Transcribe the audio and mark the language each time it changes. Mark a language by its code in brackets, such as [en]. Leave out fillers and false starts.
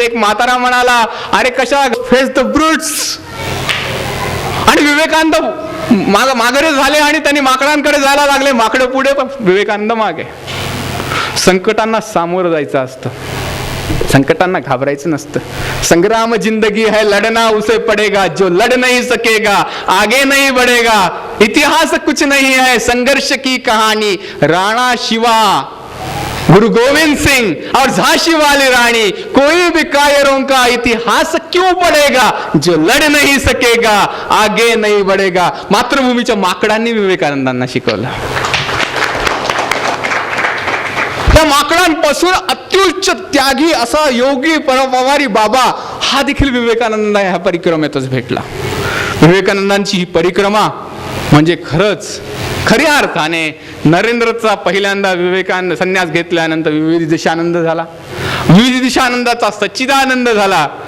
[mr] एक म्हातारा म्हणाला, अरे कशा [en] Face the brutes. [mr] आणि विवेकानंद माघारी झाले आणि त्यांनी माकडांकडे जायला लागले, माकडं पुढे, विवेकानंद मागे. संकटांना सामोरं जायचं असतं, संकटांना घाबरायचं नसतं. [hi] संग्राम जिंदगी है, लड़ना उसे पड़ेगा, जो लड़ नहीं सकेगा आगे नहीं बढ़ेगा. इतिहास कुछ नहीं है, संघर्ष की कहानी. राणा शिवा, गुरु गोविंद सिंह और झांसी वाली रानी, कोई भी कायरों का इतिहास क्यों पढ़ेगा, जो लड़ नहीं सकेगा आगे नहीं बढ़ेगा. [mr] मातृभूमीच्या माकडांनी विवेकानंदांना शिकवलं. त्या माकडांपासून अत्युच्च त्यागी असा योगी परोपकारी बाबा हा देखील विवेकानंद ह्या परिक्रमेतच भेटला. विवेकानंदांची ही परिक्रमा म्हणजे खऱ्या अर्थाने नरेंद्रचा पहिल्यांदा विवेकानंद संन्यास घेतल्यानंतर विविध दिशानंद झाला, विविध दिशानंदाचा सच्चिदानंद झाला.